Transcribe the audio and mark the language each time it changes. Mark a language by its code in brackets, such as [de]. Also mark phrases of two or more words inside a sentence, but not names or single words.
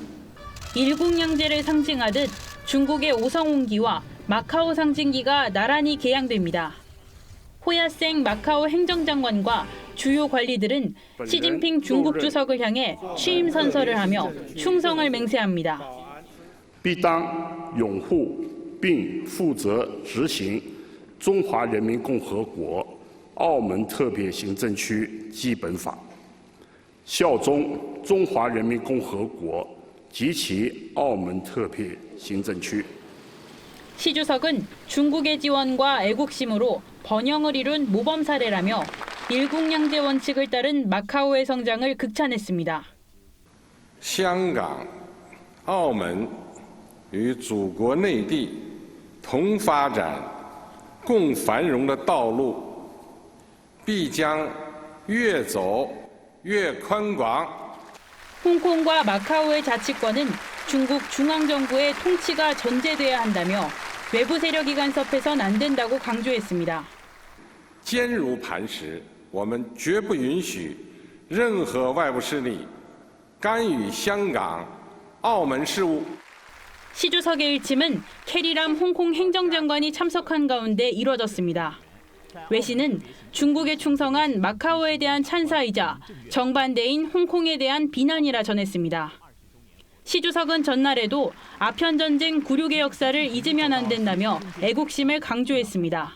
[ko] 일국 양제를 상징하듯 중국의 오성홍기와 마카오 상징기가 나란히 개양됩니다. 호야생 마카오 행정장관과 주요 관리들은 시진핑 중국 주석을 향해 취임 선서를 하며 충성을 맹세합니다. [zh] 必当拥护并负责执行中华人民共和国澳门特别行政区基本法，效忠中华人民共和国及其澳门特别行政区. [ko] 시 주석은 중국의 지원과 애국심으로 번영을 이룬 모범 사례라며 일국 양제 원칙을 따른 마카오의 성장을 극찬했습니다. [zh] 香港、澳门与祖国内地同发展、共繁荣的道路必将越走越宽广. [ko] 홍콩과 마카오의 자치권은 중국 중앙정부의 통치가 전제돼야 한다며 외부 세력이 간섭해선 안 된다고 강조했습니다. [zh] 坚如磐石，我们绝不允许任何外部势力干预香港、澳门事务. [ko] 시 주석의 일침은 캐리람 홍콩 행정장관이 참석한 가운데 이뤄졌습니다. 웨 씨는 중국에 충성한 마카오에 대한 찬사이자 정반대인 홍콩에 대한 비난이라 전했습니다. 시 주석은 전날에도 아편전쟁 굴욕의 역사를 잊으면 안 된다며 애국심을 강조했습니다.